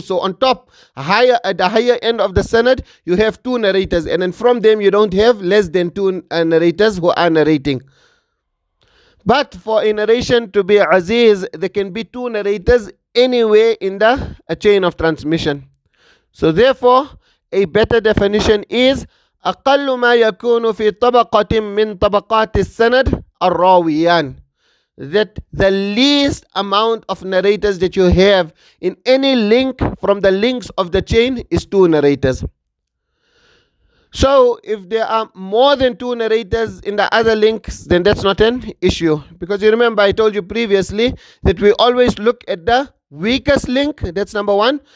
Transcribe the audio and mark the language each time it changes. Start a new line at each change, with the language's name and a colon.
English: So on top, at the higher end of the sanad, you have two narrators, and then from them you don't have less than two narrators who are narrating. But for a narration to be Azīz, there can be two narrators anywhere in the chain of transmission. So therefore, a better definition is
Arabic: أقل ما يكون في طبقة من طبقات السند الراويان.
English: That the least amount of narrators that you have in any link from the links of the chain is two narrators. So if there are more than two narrators in the other links, then that's not an issue. Because you remember I told you previously that we always look at the weakest link. That's number one.